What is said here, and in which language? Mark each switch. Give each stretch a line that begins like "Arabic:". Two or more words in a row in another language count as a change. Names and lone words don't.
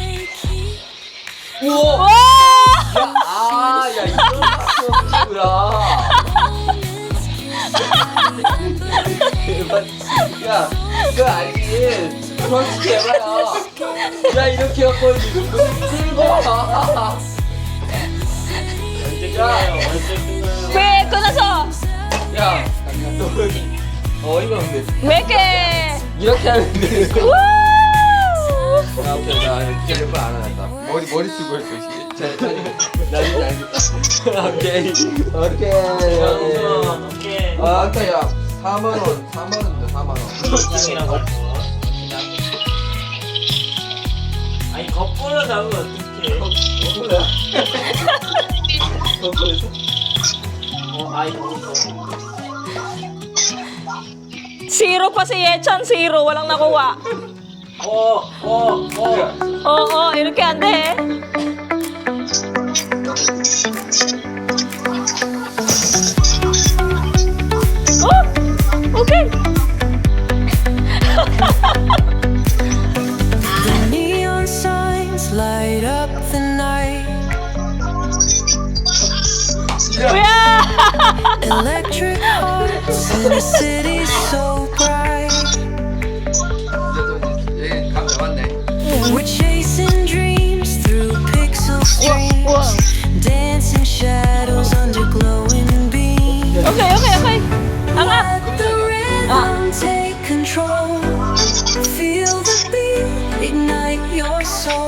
Korean: 우와. 야, 아, 야, 이런 거야. 대박. 야, 이거 알지? 솔직히 해봐요. 야, 이렇게 갖고 들고 와.
Filipino: Be, ito na so.
Korean: 야, 너 어이가 없네. Meke! 이렇게 하면 돼. Woo! 아, 오케이, 나 제발 안 하겠다. 머리 쓰고 했어. 나중에 오케이, 오케이. 오케이. 아, 아까 야, 4만 원, 4만 원인데 4만 원. 짱이랑 거꾸로. 아니 거꾸로 잡으면 어떡해. 거꾸로야? 거꾸로에서? 아이 거꾸로.
Filipino: Zero pa si Yechan, zero. Walang nakuha. Oo,
Korean: 이렇게 안 돼.
English: Oh, okay. The neon signs light up the night. Yeah! Electric hearts in a city so bright.
Korean: 얘 감 잡았네.
English: We're chasing dreams through pixel Whoa. streams, dancing shadows under glowing beams. Okay, okay, okay. Angat. Let the rhythm take control. Feel the beat, ignite your soul.